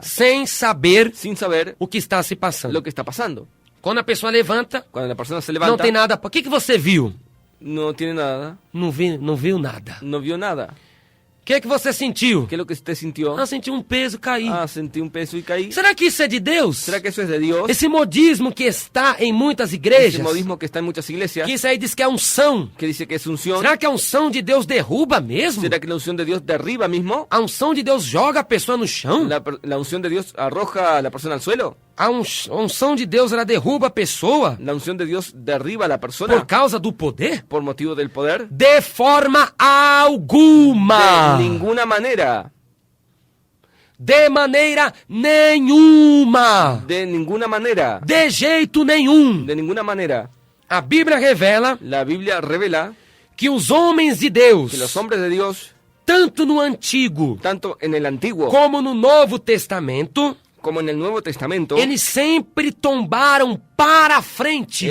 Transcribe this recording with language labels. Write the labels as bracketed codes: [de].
[pt] Sem saber [es] Sin saber [pt] o que está se passando. [es] lo que está pasando. [pt] Quando a pessoa levanta, [es] Cuando la persona se [pt] não [es] levanta, [pt] tem nada. O que você viu? [es] no tiene nada. [pt] Não viu nada. [es] No vio nada. [pt] O que você sentiu? [es] ¿Qué es lo que usted sintió? [pt] Ah, senti um peso cair. [es] Ah, sentí un peso y caí. [pt] Será que isso é de Deus? [es] ¿Será que eso es de Dios? [pt] Esse modismo que está em muitas [es] Ese [pt] igrejas, [es] modismo que está en muchas iglesias, [pt] que isso aí diz que é unção. [es] que dice que es unción. [pt] Será que a unção de Deus derruba mesmo? [es] ¿Será que la unción de Dios derriba mismo? [pt] A unção de Deus joga a pessoa no chão? [es] ¿La unción de Dios arroja a la persona al suelo? [pt] A unção de Deus ela derruba a pessoa [es] ¿La unción de Dios derriba a la [pt] por [es] persona [pt] causa do poder? [es] por motivo del poder? [pt] De forma alguma. [es] De ninguna manera. [pt] De maneira nenhuma. [es] De ninguna manera. [pt] De jeito nenhum. [es] De ninguna manera. [pt] A Bíblia revela [es] La Biblia revela [pt] que os homens de Deus [es] que los hombres de Dios [pt] tanto no Antigo [es] tanto en el Antiguo [pt] como no Novo Testamento, [es] como en el Nuevo Testamento, [pt] eles sempre tombaram para frente.